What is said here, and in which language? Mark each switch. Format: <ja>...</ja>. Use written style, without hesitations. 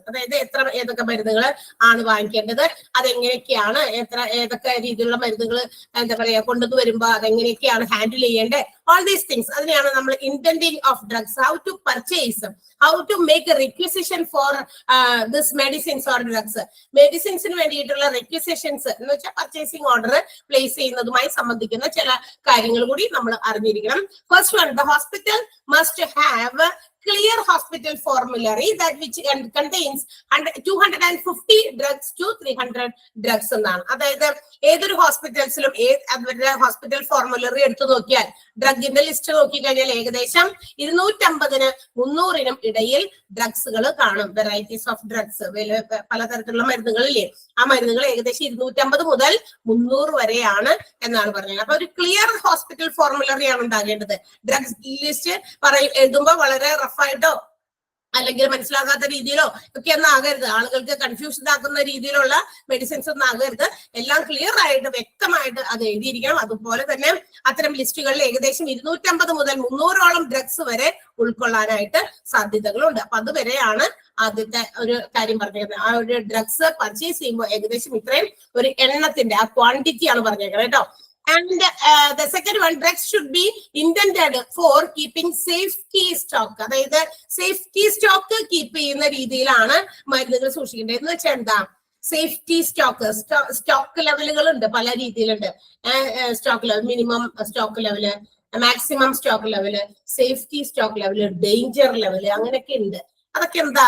<ml>അതായത് ഏതൊക്കെ മരുന്നുകൾ ആണ് വാങ്ങിക്കേണ്ടത്, അതെങ്ങനെയൊക്കെയാണ്, ഏതൊക്കെ രീതിയിലുള്ള മരുന്നുകൾ എന്താ പറയാ കൊണ്ടുവന്ന് വരുമ്പോ അതെങ്ങനെയൊക്കെയാണ് ഹാൻഡിൽ ചെയ്യേണ്ടത്,</ml> <en>All these things.</en> <ml>അതിനെയാണ് നമ്മൾ</ml> <en>Indenting of drugs. How to purchase, how to make a requisition for this medicines or drugs.</en> <ml>മെഡിസിൻസിന് വേണ്ടിയിട്ടുള്ള റിക്വിസിഷൻസ് എന്ന് വെച്ചാൽ പർച്ചേസിംഗ് ഓർഡർ പ്ലേസ് ചെയ്യുന്നതുമായി സംബന്ധിക്കുന്ന ചില കാര്യങ്ങൾ കൂടി നമ്മൾ അറിഞ്ഞിരിക്കണം.</ml> <en>First one, the hospital must have a clear hospital formulary that which contains 250 drugs to 300 drugs എന്നാണ്.</en> <ml>അതായത് ഏതൊരു ഹോസ്പിറ്റൽസിലും അവരുടെ ഹോസ്പിറ്റൽ ഫോർമുലറി എടുത്തു നോക്കിയാൽ ഡ്രഗിന്റെ ലിസ്റ്റ് നോക്കിക്കഴിഞ്ഞാൽ ഏകദേശം 250-നും 300-നും ഇടയിൽ ഡ്രഗ്സുകൾ കാണും. വെറൈറ്റീസ് ഓഫ് ഡ്രഗ്സ്, പലതരത്തിലുള്ള മരുന്നുകളില്ലേ, ആ മരുന്നുകൾ ഏകദേശം 250 മുതൽ 300 വരെയാണ് എന്നാണ് പറഞ്ഞത്. അപ്പൊ ഒരു ക്ലിയർ ഹോസ്പിറ്റൽ ഫോർമുലറി ആണ് ഉണ്ടാകേണ്ടത്. ഡ്രഗ്സ് ലിസ്റ്റ് എഴുതുമ്പോൾ വളരെ റഫായിട്ടോ അല്ലെങ്കിൽ മനസ്സിലാകാത്ത രീതിയിലോ ഒക്കെ ഒന്നും ആകരുത്. ആളുകൾക്ക് കൺഫ്യൂഷൻ ആക്കുന്ന രീതിയിലുള്ള മെഡിസിൻസ് ഒന്നും ആകരുത്. എല്ലാം ക്ലിയർ ആയിട്ട് വ്യക്തമായിട്ട് അത് എഴുതിയിരിക്കണം. അതുപോലെ തന്നെ അത്തരം ലിസ്റ്റുകളിൽ ഏകദേശം 250 മുതൽ 300ഓളം ഡ്രഗ്സ് വരെ ഉൾക്കൊള്ളാനായിട്ട് സാധ്യതകളുണ്ട്. അപ്പൊ അതുവരെയാണ് ആദ്യത്തെ ഒരു കാര്യം പറഞ്ഞേക്കുന്നത്. ആ ഒരു ഡ്രഗ്സ് പർച്ചേസ് ചെയ്യുമ്പോൾ ഏകദേശം ഇത്രയും ഒരു എണ്ണത്തിന്റെ ആ ക്വാണ്ടിറ്റി ആണ് പറഞ്ഞേക്കുന്നത് കേട്ടോ.</ml> <en>And the second one, drugs should be intended for keeping safety stock.</en> <ml>അതായത് സേഫ്റ്റി സ്റ്റോക്ക് കീപ്പ് ചെയ്യുന്ന രീതിയിലാണ് മരുന്നുകൾ സൂക്ഷിക്കേണ്ടത്. എന്ന് വെച്ചാൽ എന്താ? സേഫ്റ്റി സ്റ്റോക്ക് ലെവലുകൾ ഉണ്ട്, പല രീതിയിലുണ്ട്. Stock level, minimum stock level, maximum stock level, safety stock level, danger level, അങ്ങനെയൊക്കെ ഉണ്ട്. അതൊക്കെ എന്താ?</ml>